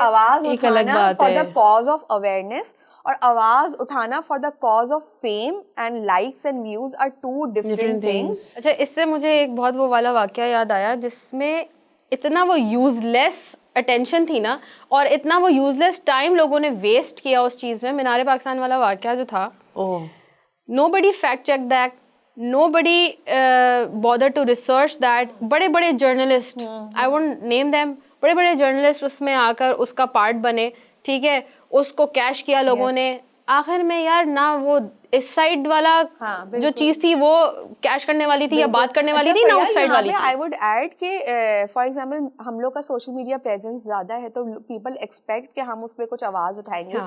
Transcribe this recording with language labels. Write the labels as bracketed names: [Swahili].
[Urdu] آواز اٹھانا [English] For the cause of awareness اور آواز اٹھانا for the cause of fame and likes and views are two different things. [Urdu] اچھا, اس سے مجھے ایک بہت وہ والا واقعہ یاد آیا جس میں اتنا وہ یوز لیس اٹینشن تھی نا, اور اتنا وہ یوز لیس ٹائم لوگوں نے ویسٹ کیا اس چیز میں. مینار پاکستان والا واقعہ جو تھا, [English] nobody fact checked that, nobody bothered to research that. [Urdu] بڑے بڑے journalist, [English] I won't name them, [Urdu] بڑے بڑے جرنلسٹ اس میں آ کر اس کا پارٹ بنے, ٹھیک ہے, اس کو کیش کیا لوگوں نے. آخر میں یار نہ وہ اس سائڈ والا جو چیز تھی وہ کیش کرنے والی تھی یا بات کرنے والی تھی, نہ اس سائڈ والی چیز. [English] I would add [Urdu] کہ فار ایگزامپل ہم لوگ کا سوشل میڈیا پریزنس زیادہ ہے تو پیپل ایکسپیکٹ کہ ہم اس پہ کچھ آواز اٹھائیں گے.